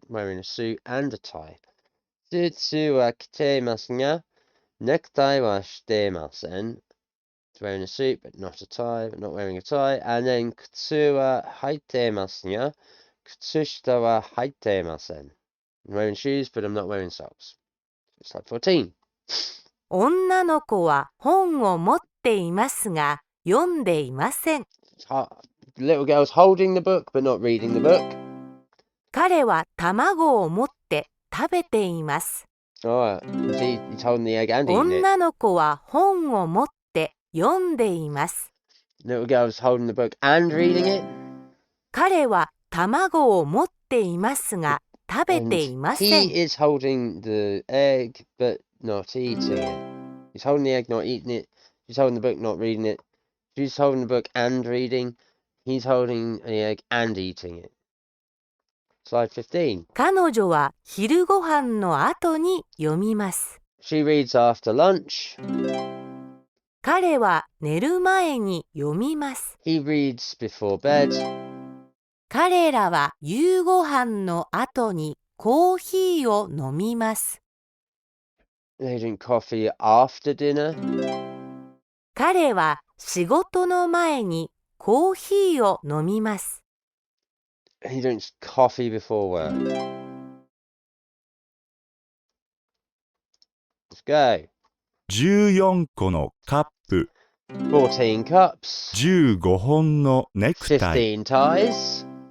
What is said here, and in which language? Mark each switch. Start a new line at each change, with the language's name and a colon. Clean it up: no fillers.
English: Wearing a suit and a tie.
Japanese: Sutsu wa kitemasu ga, necktie wa shite imasen.
English: Wearing a suit but not a tie, but not wearing a tie. And then
Japanese: kutsu wa haitemasu ga, kutsushita wa haitemasen.
English: I'm wearing shoes but I'm not wearing socks. It's like 14.
Japanese: 女の子は本を持っていますが、読んでいません。
English: Little girl's holding the book but not reading the book.
Japanese: 彼は卵を持って食べています。
English: Alright, he's holding the egg and eating it.
Japanese: 女の子は本を持って読んでいます。
English: Little girl's holding the book and reading it.
Japanese: 彼は卵を持っていますが、食べていません。
English: He is holding the egg but not eating it. He's holding the egg, not eating it. She's holding the book, not reading it. She's holding the book and reading. He's holding the egg and eating it. Slide 15.
Japanese: 彼女は昼ご飯の後に読みます。
English: She reads after lunch.
Japanese: 彼は寝る前に読みます。
English: He reads before bed.
Japanese: 彼らは夕ご飯の後にコーヒーを飲みます。
English: They drink coffee after dinner.
Japanese: 彼は仕事の前にコーヒーを飲みます。
English: He drinks coffee before work. Let's go.
Japanese: 14個のカップ、
English: 14 cups.
Japanese: 15本のネクタイ、
English: 15 ties.